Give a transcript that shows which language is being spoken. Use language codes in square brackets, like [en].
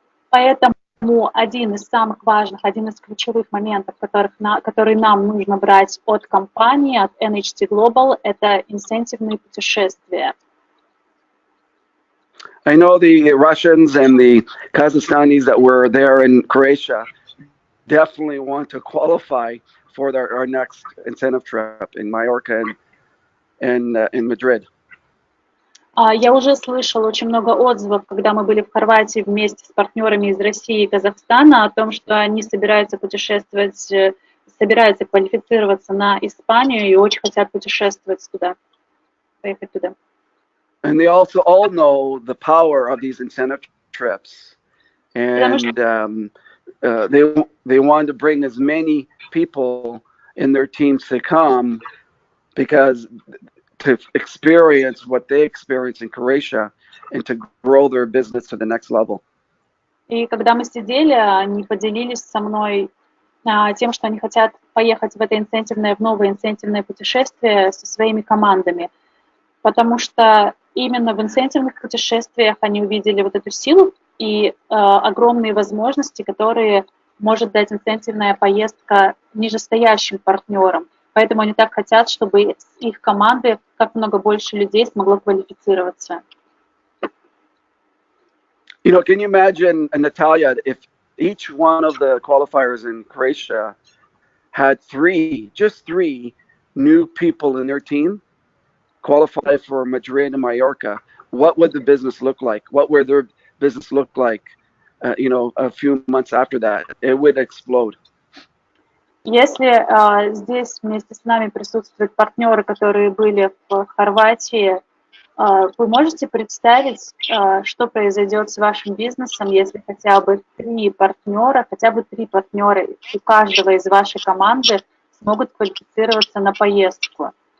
[ru] Поэтому один из самых важных, один из ключевых моментов, который нам нужно брать от компании, от NHT Global, это инцентивные путешествия. [en] I know the Russians and the Kazakhstanis that were there in Croatia definitely want to qualify for our next incentive trip in Mallorca and in Madrid. [ru] Я уже слышала очень много отзывов, когда мы были в Хорватии вместе с партнерами из России и Казахстана, о том, что они собираются путешествовать, собираются квалифицироваться на Испанию и очень хотят путешествовать туда, поехать туда. [en] And they also all know the power of these incentive trips, and they want to bring as many people in their teams to come because to experience what they experience in Croatia and to grow their business to the next level. [ru] И когда мы сидели, они поделились со мной тем, что они хотят поехать в новое инцентивное путешествие со своими командами, потому что именно в инцентивных путешествиях они увидели вот эту силу и огромные возможности, которые может дать инцентивная поездка нижестоящим партнерам. Поэтому они так хотят, чтобы из их команды как много больше людей смогло квалифицироваться. [en] Can you imagine, Natalia, if each one of the qualifiers in Croatia had just three new people in their team qualify for Madrid and Mallorca, what would the business look like? What would their business look like, a few months after that? It would explode. [ru] Если здесь вместе с нами присутствуют партнеры, которые были в Хорватии, Вы можете представить, что произойдет с вашим бизнесом, если хотя бы три партнера у каждого из вашей команды смогут квалифицироваться на поездку?